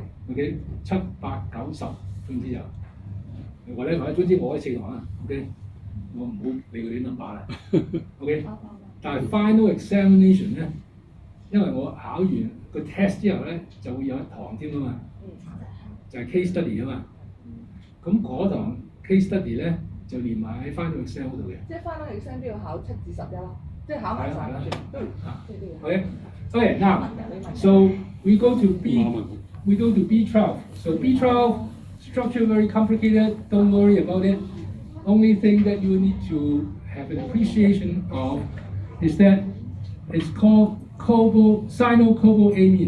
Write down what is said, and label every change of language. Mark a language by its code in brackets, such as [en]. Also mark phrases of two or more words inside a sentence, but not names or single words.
[yue] OK， 7、8、9、10，總之就或者總之我喺4堂啦。OK， 我唔好理佢啲 number 啦。OK， 但係 [en] final examination [yue] 咧，因為我考完個 test 之後咧，就會有一堂添啊嘛，就係 [en] case study [yue] 啊嘛。咁嗰堂 [en] case study [yue] 咧就連埋喺 [en] final exam [yue] 嗰度嘅。即係 [en] final exam [yue] 都要考7至11啦，即係考埋晒全都要。 [en] Okay, now so we go to B12. So B12 structure very complicated. Don't worry about it. Only thing that you need to have an appreciation of is that it's called cyanocobalamin.